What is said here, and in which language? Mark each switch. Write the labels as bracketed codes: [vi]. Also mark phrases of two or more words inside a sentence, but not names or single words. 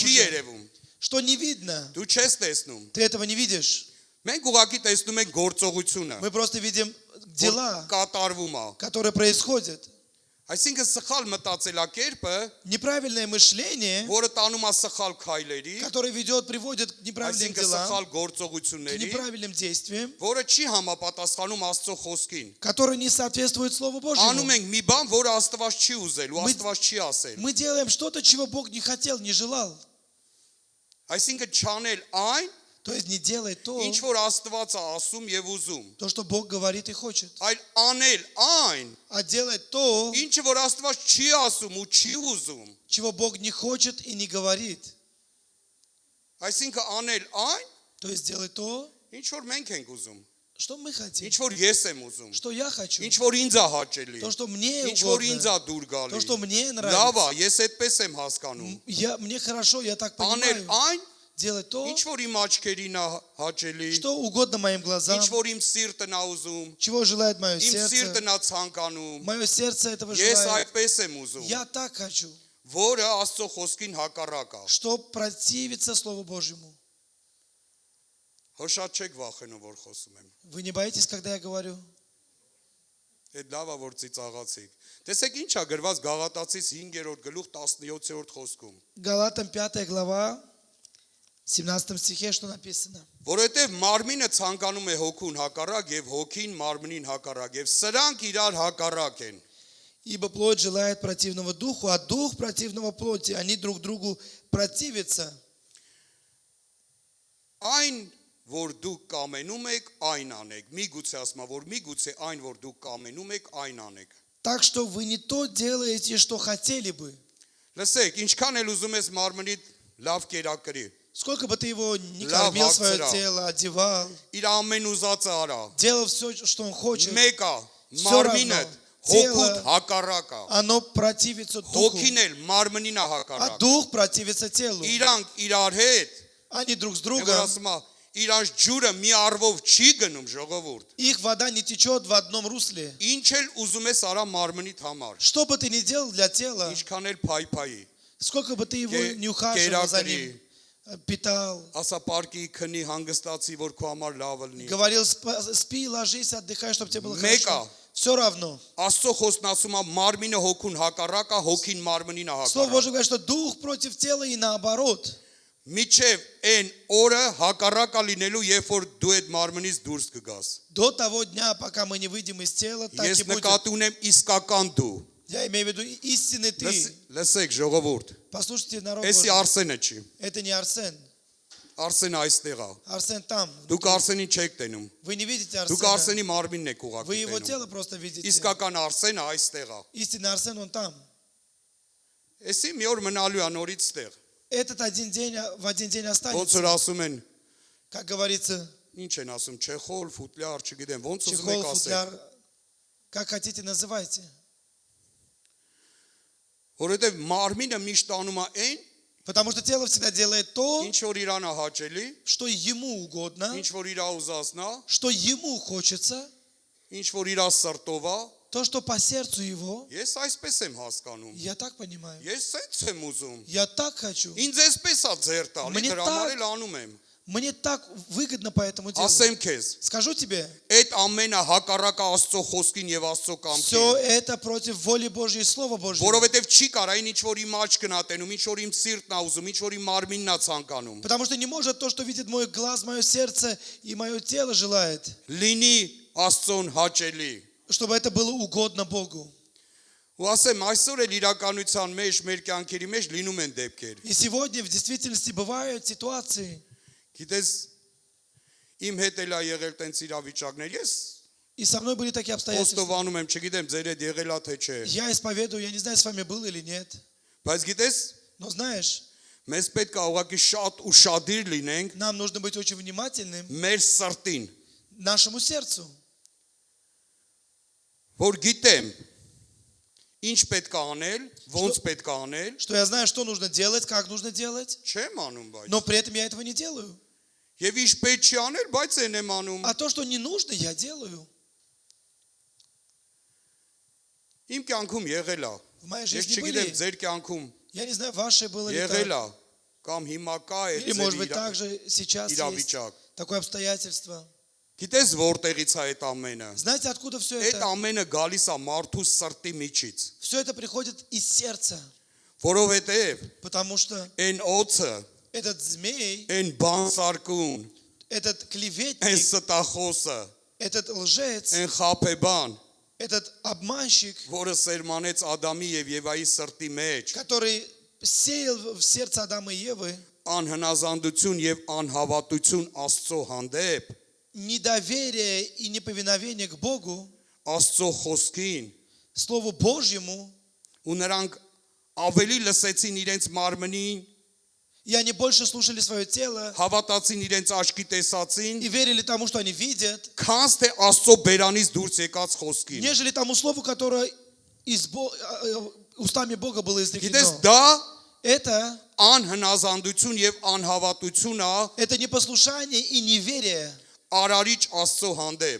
[ru] глубже, [hy] երևում։ [ru] что не видно. [hy] Դու չես տեսնում։ [ru] Ты этого не видишь. [hy] Մենք ուղղակի տեսնում ենք գործողությունը, [ru] Мы просто видим дела, [hy] կատարվում է։ [ru] которые происходят. [hy] Այսինքն սխալ մտածելակերպը, [ru] Неправильное мышление, [hy] որը տանում է սխալ քայլերի, [ru] которое приводит к неправильным [hy] այսինքն [ru] делам, [hy] սխալ [ru] к [hy] գործողությունների, [ru] неправильным действиям, [hy] որը չի համապատասխանում Աստծո խոսքին։ [ru] которые не соответствуют Слову Божьему. [hy] Անում ենք մի բան, որը Աստված չի ուզել, ու Մի- Աստված չի ասել։ [ru] Мы делаем что-то, чего Бог не хотел, не желал. [hy] Այսինքն չանել այն, [ru] То есть не делать то, [hy] ինչ որ Աստված է ասում եւ ուզում, [ru] то, что Бог говорит и хочет, [hy] այլ անել այն, [ru] а делать то, [hy] ինչը որ Աստված չի ասում ու չի ուզում։ [ru] чего Бог не хочет и не говорит. [hy] Այսինքն անել այն, [ru] То есть делать то, [hy] ինչ որ մենք ենք ուզում, [ru] что мы хотим, [hy] ինչ որ ես եմ ուզում, [ru] что я хочу, [hy] ինչ որ ինձ է հաճելի, [ru] то, что мне [hy] ինչ որ ինձ է [ru] угодно, [hy] դուր [ru] то, [hy] գալի։ [ru] что мне [hy] Լավ [ru] нравится. [hy] է, ես այդպես եմ հասկանում։ [ru] Мне хорошо, я так [hy] Անել [ru] понимаю. [hy] այն, [ru] Делать то, [hy] ինչ որ իմ աչքերին է հաճելի, [ru] что угодно моим глазам, [hy] ինչ որ иմ սիրտն է ուզում, [ru] чего желает мое [hy] իմ [ru] сердце. [hy] սիրտն է ցանկանում։ [ru] Мое сердце этого [hy] Ես [ru] желает. [hy] այդպես եմ ուզում, [ru] Я так хочу, [hy] որը Աստծո խոսքին հակառակ է։ [ru] что противится Слову Божьему. [hy] Հոշատ չեք վախենում, որ խոսում եմ։ [ru] Вы не боитесь, когда я говорю? [hy] Այդ լավ է, որ ծիծաղացիք։ Տեսեք ինչ է գրված Գաղատացիս 5-րդ գլուխ 17-րդ խոսքում։ [ru] Галатам 5 глава, 17 стихе, что написано? [hy] Որովհետև մարմինը ցանկանում է հոգուն հակառակ եւ հոգին մարմնին հակառակ եւ սրանք իրար հակառակ են։ [ru] Ибо плоть желает противного духу, а дух противного плоти. Они друг другу противятся. [hy] Այն, որ դուք կամենում եք, այն անեք։ Միգուցե ասма, որ միգուցե այն, որ դուք կամենում եք, այն անեք։ [ru] Так что вы не то делаете, что хотели бы. [hy] Լսեք, ինչքան էլ ուզում ես մարմնիդ լավ կերակրի, [ru] Сколько бы ты его не [hy] Лав [ru] кормил свое [hy] акцера. [ru] тело, одевал, [hy] իր ամեն ուզածը արա։ [ru] делал все, что он хочет, [hy] Մեկ է, [ru] Всё [hy] մարմինը [ru] равно. [hy] հոգուտ [ru] Тело- [hy] հակառակ է։ [ru] оно противится духу, [hy] Հոգին էլ մարմնին է [ru] а [hy] հակառակ։ [ru] дух противится телу. [hy] Իրանք իրար հետ, [ru] Они друг с [hy] որ [ru] другом, [hy] ասում է, իրանց ջուրը մի արվով չի գնում ժողովուրդ։ [ru] их вода не течет в одном русле. [hy] Ինչ էլ ուզում ես արա մարմնիդ համար։ [ru] Что бы ты ни делал для тела, [hy] Ինչքան էլ փայփայի։ [ru] сколько бы ты его [hy] Ке- [ru] не ухаживал за [hy] керакри. [ru] ним, питал, [hy] Ասա պարկի քնի հանգստացի, որ քո համար լավ լինի։ [ru] говорил, спи, ложись, отдыхай, чтобы тебе было [hy] Մեկ [ru] хорошо. [hy] է, [ru] Все равно. [hy] Աստծո խոսքն ասում է մարմինը հոգուն հակառակ է, հոգին մարմնին է [ru] Слово [hy] հակառակ։ [ru] Божье говорит, что дух против тела и наоборот. [hy] Միջև այն օրը հակառակ է լինելու, երբ որ դու այդ մարմնից դուրս կգաս։ [ru] До того дня, пока мы не выйдем из тела, так [hy] Ես [ru] и будет. [hy] նկատի ունեմ իսկական դու։ [ru] Я имею в виду истинный ты. [hy] Լսեք ժողովուրդ։ [ru] Послушайте, народ [hy] Էսի [ru] Божий. [hy] Արսենը չի։ [ru] Это не Арсен. [hy] Արսենը այստեղ է։ [ru] Арсен там. [hy] Դուք Արսենին չեք տենում։ [ru] Вы не видите [hy] Դուք [ru] Арсена. [hy] Արսենի մարմինն եք [ru] Вы [hy] ուղղակի [ru] его [hy] տենում։ [ru] тело просто видите. [hy] Իսկական Արսենը այստեղ է։ [ru] Истинный Арсен, он там. [hy] Էսի մի օր մնալու է նորից ստեղ։ [ru] Этот один день, в один день [hy] Ոնց [ru] останется. [hy] որ ասում են, [ru] Как говорится, [hy] ինչ են ասում, չեխոլ, ֆուտլյար, չգիտեմ, ոնց ուզում [ru] чехол, [hy] եք ասել։ [ru] футляр. Как хотите, называйте. [hy] Որովհետև մարմինը միշտ անում է այն, [ru] Потому что тело всегда делает то, [hy] ինչ որ իրան է հաճելի, [ru] что ему угодно, [hy] ինչ որ իր ուզածնա, [ru] что ему хочется, [hy] ինչ որ իր սրտով է, [ru] то, что по сердцу его. [hy] ես այսպես եմ հասկանում։ [ru] Я так понимаю. [hy] Ես սենց եմ ուզում։ [ru] Я так хочу. [hy] Ինձ էսպես է ձեր տալի, Մնի դրա տակ- համար էլ անում եմ։ [ru] Мне так выгодно по этому делу. [hy] Ասեմ քեզ, [ru] Скажу тебе, [hy] այդ ամենը հակառակ է Աստծո խոսքին եւ Աստծո [ru] все [hy] կամքին։ [ru] это против воли Божьей и Слова Божьего. [hy] Որովհետեւ չի կարա այն ինչ որ իմ աչքն ա տենում, ինչ որ իմ սիրտն ա ուզում, ինչ որ իմ մարմինն ա ցանկանում։ [ru] Потому что не может то, что видит мой глаз, мое сердце и мое тело желает, [hy] Լինի Աստծոն հաճելի։ [ru] чтобы это было угодно Богу. [hy] Ու ասեմ, այսօր էլ իրականության մեջ, մեր կյանքերի մեջ լինում են դեպքեր։ [ru] И сегодня в действительности бывают ситуации. [hy] Գիտես, իմ հետ էլ ա եղել տենց իրավիճակներ։ Ես [ru] И со мной были такие обстоятельства. [hy] խոստովանում եմ, չգիտեմ ձեր հետ եղել ա թե չէ։ [ru] Я исповедую, я не знаю, с вами был или нет. [hy] Բայց գիտես, [ru] Но знаешь, [hy] մեզ պետք է ուղղակի շատ ուշադիր լինենք [ru] нам нужно быть очень внимательным [hy] մեր սրտին, [ru] нашему сердцу. [hy] որ գիտեմ ինչ պետք է անել, ոնց պետք է անել, [ru] Что я знаю, что нужно делать, как нужно делать, [hy] չեմ անում բայց։ [ru] но при этом я этого не делаю. [hy] Եվ ինչ պետք չի անել, բայց այն եմ անում։ [ru] А то, что не нужно, я делаю. [hy] Իմ կյանքում եղել է։ [ru] В моей [hy] Ես [ru] жизни [hy] չգիտեմ [ru] были. [hy] ձեր կյանքում [ru] Я не знаю, ваше было ли [hy] եղել [ru] так. [hy] է կամ հիմա կա [ru] Или, может быть, [hy] այդ [ru] также сейчас есть [hy] իրավիճակ։ [ru] такое обстоятельство. [hy] Գիտես որտեղից է այդ ամենը։ [ru] Знаете, откуда все [hy] Այդ [ru] это? [hy] ամենը գալիս է մարդու սրտի միջից, [ru] Все это приходит из сердца. [hy] որովհետև [ru] Потому что [hy] այն օծը, [ru] этот змей, [hy] այն բանսարկուն, [ru] этот [hy] այն [ru] клеветник, [hy] ստախոսը, [ru] этот лжец, [hy] այն խափեբան, [ru] этот обманщик, [hy] որը սերմանեց Ադամի եւ Եվայի սրտի մեջ, [ru] который сеял в сердце Адама и Евы [hy] անհնազանդություն եւ անհավատություն Աստծո հանդեպ, [ru] недоверие и неповиновение к Богу, [hy] Աստծո խոսքին, [ru] Слову Божьему, [hy] ու նրանք ավելի լսեցին իրենց մարմնին, [ru] и они больше слушали свое тело [hy] հավատացին իրենց աչքի տեսածին, [ru] и верили тому, что они видят, [hy] քանց թե Աստծո բերանից դուրս եկած խոսքին։ [ru] нежели тому слову, которое устами Бога было [hy] Գիտես, [ru] изречено. [hy] դա [ru] Это [hy] անհնազանդություն եւ անհավատություն է [ru] это непослушание и неверие [hy] արարիչ Աստծո հանդեպ։